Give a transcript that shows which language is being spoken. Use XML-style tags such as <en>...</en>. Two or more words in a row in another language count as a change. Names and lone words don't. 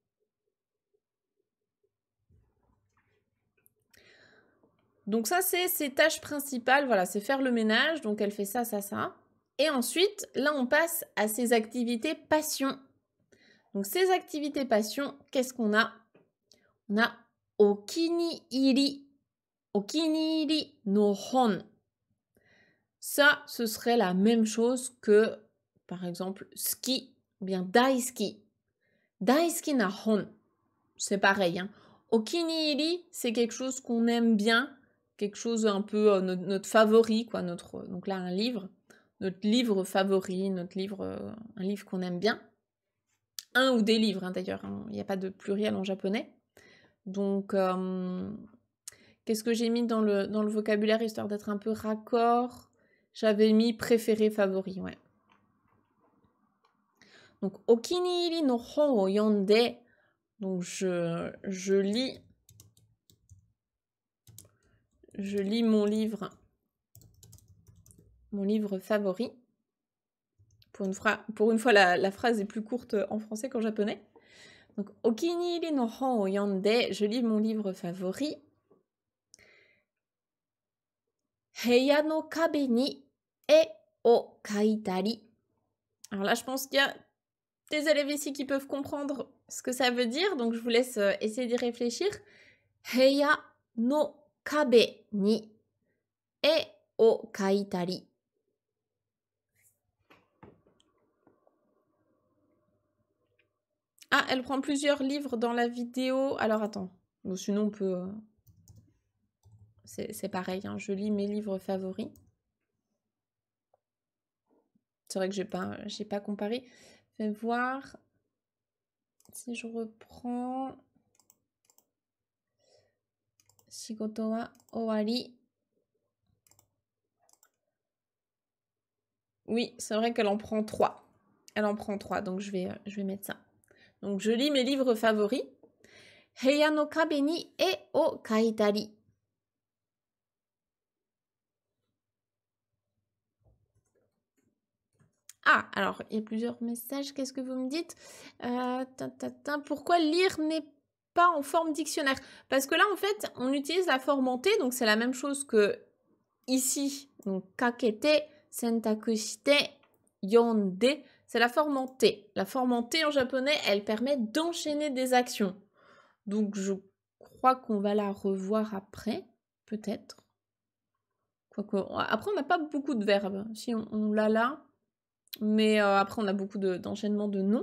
<fr>Donc ça, c'est ses tâches principales. Voilà, c'est faire le ménage. Donc, elle fait ça, ça, ça. Et ensuite, là, on passe à ses activités passion. Donc, ces activités passion, qu'est-ce qu'on a? On a okini-iri.</fr> <ja>お気に入りの本.</ja> <fr>Ça, ce serait la même chose que, par exemple, ski ou bien daisuki.</fr> <ja>大好きな本.</ja> <fr>C'est pareil. Hein. Okini-iri, c'est quelque chose qu'on aime bien, quelque chose un peu notre favori, quoi. Donc là, un livre. Notre livre favori, un livre qu'on aime bien. Un ou des livres, hein, d'ailleurs. Hein. Il n'y a pas de pluriel en japonais. Donc, qu'est-ce que j'ai mis dans le vocabulaire, histoire d'être un peu raccord? J'avais mis préféré, favori, ouais. Donc,</fr> <ja>お気に入りの本を読んで.</ja> <fr>Donc, je lis mon livre favori. Pour une fois, la phrase est plus courte en français qu'en japonais. Donc,</fr> <ja>お気に入りの本を読んで,</ja> <fr>je lis mon livre favori.</fr> <ja>部屋の壁に絵を描いたり.</ja> <fr>Alors là, je pense qu'il y a des élèves ici qui peuvent comprendre ce que ça veut dire, donc je vous laisse essayer d'y réfléchir.</fr> <ja>部屋の壁に絵を描いたり.</ja> <fr>Ah, elle prend plusieurs livres dans la vidéo. Alors attends, bon, sinon on peut... C'est pareil, hein, je lis mes livres favoris. C'est vrai que j'ai pas comparé. Fais voir si je reprends...</fr> <ja>仕事は終わり.</ja> <fr>Oui, c'est vrai qu'elle en prend 3. Elle en prend 3, donc je vais mettre ça. Donc je lis mes livres favoris.</fr> <ja>部屋の壁に絵を描いたり.</ja> <fr>Ah, alors, il y a plusieurs messages. Qu'est-ce que vous me dites? Pourquoi lire n'est pas en forme dictionnaire? Parce que là, en fait, on utilise la forme en T, donc c'est la même chose que ici. Donc,</fr> <ja>掛けて、洗濯して、読んで,</ja> <fr>c'est la forme en T. La forme en T en japonais, elle permet d'enchaîner des actions. Donc, je crois qu'on va la revoir après, peut-être. Quoique, après, on n'a pas beaucoup de verbes. Si, on l'a là. Mais après, on a beaucoup d'enchaînements de noms.</fr>